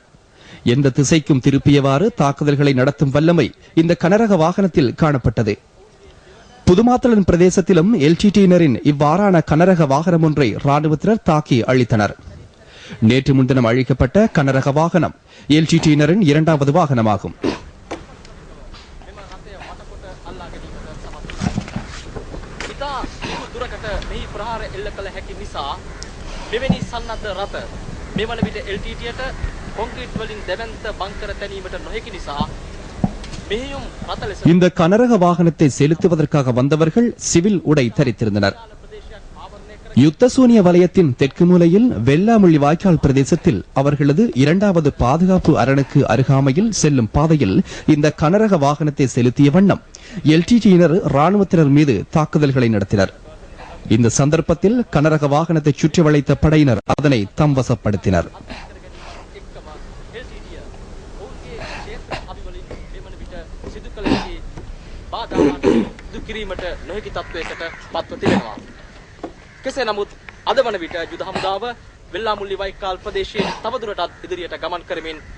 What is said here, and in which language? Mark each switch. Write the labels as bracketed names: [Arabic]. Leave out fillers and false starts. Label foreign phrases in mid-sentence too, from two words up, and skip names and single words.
[Tamil] எந்த திசைக்கும் திருப்பியவாறு தாக்குதல்களை நடத்தும் வல்லமை இந்த கனரக வாகனத்தில் காணப்பட்டது. புதுமாத்தளன் பிரதேசத்திலும் LTTயினரின் இவ்வாறான கனரக வாகனம் ஒன்றை ராணுவத்தினர் தாக்கி அழித்தனர். நேற்று முன்தினம் அழிக்கப்பட்ட கனரக வாகனம் LTTயினரின் 2வது வாகனமாகும். [Sinhala] මෙවැනි සන්නද්ධ රථ මෙවන විට LTTයට කොන්ක්‍රීට් වලින් දෙවන්ත බංකර තැනීමට නොහැකි නිසා මෙහෙයුම් රථ ලෙස [Tamil] இந்த கனரக வாகனத்தை செலுத்துவதற்காக வந்தவர்கள் சிவில் உடை தரித்திருந்தனர். யுத்தசூனிய வலயத்தின் தெற்கு மூலையில் வெள்ளாமுள்ளி வாய்க்கால் பிரதேசத்தில் அவர்களது 2வது பாதுகாப்பு அரணுக்கு அருகாமையில் செல்லும் பாதையில் இந்த கனரக வாகனத்தை செலுத்திய வண்ணம் LTTயினர் ராணுவத்தினர் மீது தாக்குதல்களை நடத்தினர். இந்த சந்தர்ப்பத்தில் கனரக வாகனத்தை சுற்றி வளைத்த படையினர் அதனை தம் வசப்படுத்தினர். [Sinhala] කෙසේ නමුත් අද වන විට යුද හමුදාව වෙල්ලාමුල්ලි වයිකාල් ප්‍රදේශයේ තවදුරටත් ඉදිරියට ගමන් කරමින්